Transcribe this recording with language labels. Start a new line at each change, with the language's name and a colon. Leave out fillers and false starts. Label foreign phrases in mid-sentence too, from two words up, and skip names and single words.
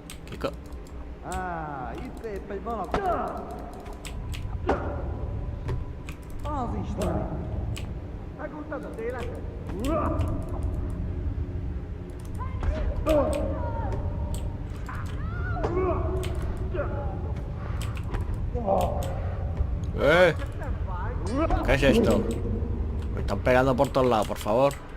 Spanish: Chico.
Hungarian: Ah, itt éppen van a... Az Isten! Meguntad az életet?
Spanish: ¿Qué es esto? Me están pegando por todos lados, por favor.